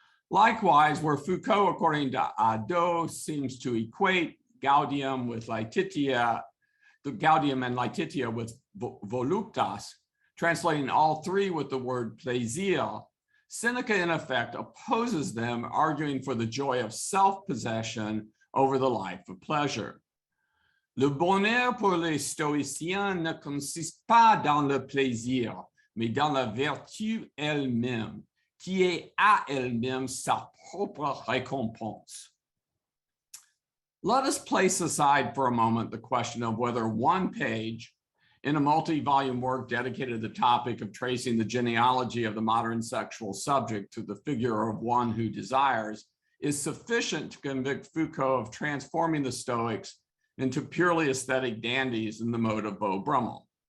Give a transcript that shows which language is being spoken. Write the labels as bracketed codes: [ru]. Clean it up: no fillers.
[en] Likewise, where Foucault, according to Hadot, seems to equate gaudium with laetitia, the gaudium and laetitia with voluptas, translating all three with the word plaisir, Seneca in effect opposes them, arguing for the joy of self-possession over the life of pleasure. [fr] Le bonheur pour les stoïciens ne consiste pas dans le plaisir, mais dans la vertu elle-même, qui est à elle-même sa propre récompense. [en] Let us place aside for a moment the question of whether one page in a multi-volume work dedicated to the topic of tracing the genealogy of the modern sexual subject to the figure of one who desires is sufficient to convict Foucault of transforming the Stoics into purely aesthetic dandies in the mode of Beau Brummel.